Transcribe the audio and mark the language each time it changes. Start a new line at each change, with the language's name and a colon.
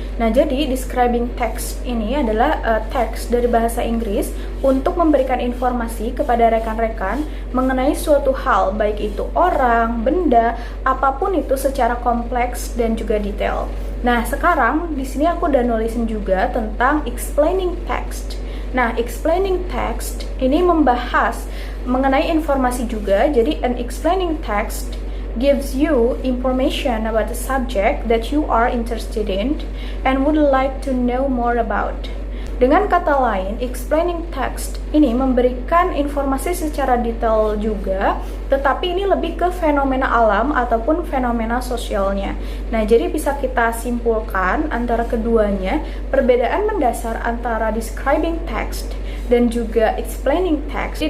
Indonesian: Nah, jadi describing text ini adalah teks dari bahasa Inggris untuk memberikan informasi kepada rekan-rekan mengenai suatu hal, baik itu orang, benda, apapun itu secara kompleks dan juga detail. Nah, sekarang di sini aku udah nulisin juga tentang explaining text. Nah, explaining text ini membahas mengenai informasi juga.
English: Jadi, an explaining text gives you information about the subject that you are interested in and would like to know more about.
Indonesian: Dengan kata lain, explaining text ini memberikan informasi secara detail juga, tetapi ini lebih ke fenomena alam ataupun fenomena sosialnya. Nah, jadi bisa kita simpulkan antara keduanya, perbedaan mendasar antara describing text dan juga explaining text.